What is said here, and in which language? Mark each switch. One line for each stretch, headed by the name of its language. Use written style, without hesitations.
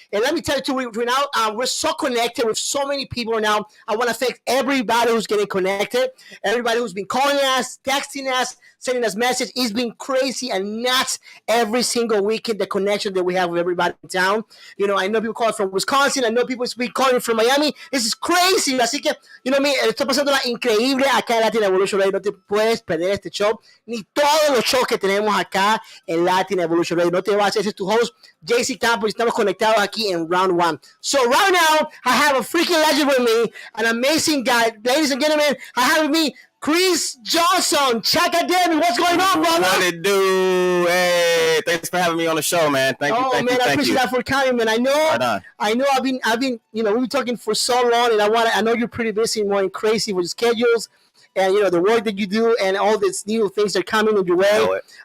English: And let me tell you too, right now, we're so connected with so many people right now. I want to thank everybody who's getting connected, everybody who's been calling us, texting us, sending us messages. It's been crazy and nuts every single weekend, the connection that we have with everybody in town. I know people calling from Wisconsin. I know people speak calling from Miami. This is crazy.
Spanish: Así que, estoy pasando la increíble acá en Latin Evolution Radio. No te puedes perder este show, ni todos los shows que tenemos acá en Latin Evolution Radio. No te vas a hacer.
English: This is
Spanish: tu host, JC Campos. Estamos conectados aquí en
English: round one. So right now, I have a freaking legend with me, an amazing guy. Ladies and gentlemen, I have with me Kris Johnson, Chakademi. What's going on, brother? What it do? Hey, thanks for having me on the show, man. Thank you. I appreciate that for coming, man. I know. I've been. We've been talking for so long, and I know you're pretty busy, more and crazy with schedules, and the work that you do, and all these new things that are coming in your way.